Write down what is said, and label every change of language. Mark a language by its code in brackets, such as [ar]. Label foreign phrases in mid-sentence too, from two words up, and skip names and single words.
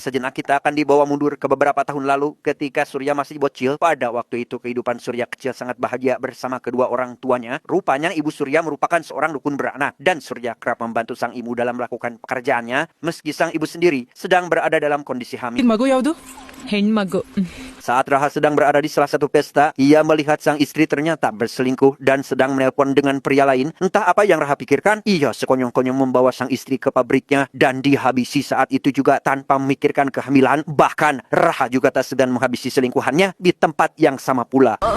[id] Sejenak kita akan dibawa mundur ke beberapa tahun lalu ketika Surya masih bocil. Pada waktu itu kehidupan Surya kecil sangat bahagia bersama kedua orang tuanya. Rupanya ibu Surya merupakan seorang dukun beranak dan Surya kerap membantu sang ibu dalam melakukan pekerjaannya meski sang ibu sendiri sedang berada dalam kondisi hamil. [kn] ಮಗು ಯಾವುದು? ಹೆಣ್ಮಗು. [id] Saat Raha sedang berada di salah satu pesta, ia melihat sang istri ternyata berselingkuh dan sedang menelpon dengan pria lain. Entah apa yang Raha pikirkan, ia sekonyong-konyong membawa sang istri ke pabriknya dan dihabisi saat itu juga tanpa memikirkan kehamilan. Bahkan Raha juga tak segan menghabisi selingkuhannya di tempat yang sama pula.